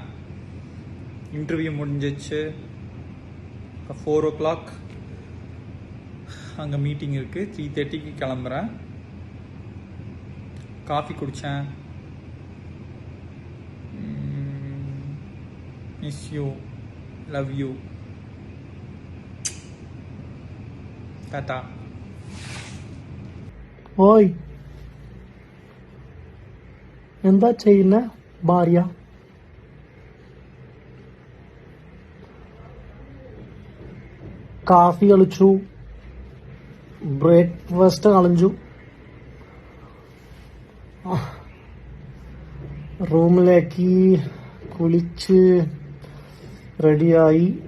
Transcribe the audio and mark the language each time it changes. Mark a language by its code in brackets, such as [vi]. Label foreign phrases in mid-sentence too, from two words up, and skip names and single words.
[ta] இன்டர்வியூ முடிஞ்சிச்சு. 4 o'clock அங்கே மீட்டிங் இருக்குது. 3:30க்கு கிளம்புறேன். காஃபி குடித்தேன். [en] miss you. love you. [ta] டாட்டா. [ml] ഓയ് എന്താ ചെയ്യുന്ന ഭാര്യ? കാഫി കളിച്ചു, ബ്രേക്ക്ഫാസ്റ്റ് കളഞ്ഞു, റൂമിലേക്ക് കുളിച്ച് റെഡിയായി.